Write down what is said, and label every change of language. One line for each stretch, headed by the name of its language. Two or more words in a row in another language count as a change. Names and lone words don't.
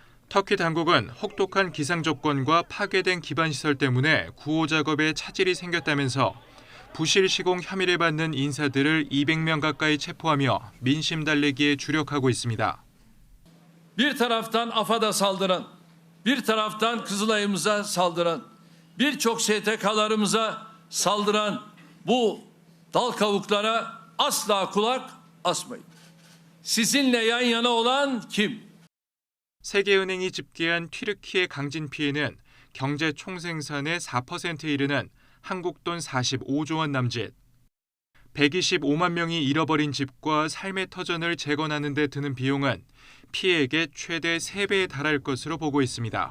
Korean: 터키 당국은 혹독한 기상 조건과 파괴된 기반 시설 때문에 구호 작업에 차질이 생겼다면서 부실 시공 혐의를 받는 인사들을 200명 가까이 체포하며 민심 달래기에 주력하고 있습니다.
Turkish: Bir taraftan AFAD'a saldıran, bir taraftan Kızılay'ımıza saldıran, birçok STK'larımıza saldıran bu dal kavuklara asla kulak asmayın. Sizinle yan yana olan kim?
Korean: 세계은행이 집계한 튀르키예 강진 피해는 경제 총생산의 4%에 이르는 한국 돈 45조 원 남짓. 125만 명이 잃어버린 집과 삶의 터전을 재건하는 데 드는 비용은 피해액의 최대 3배에 달할 것으로 보고 있습니다.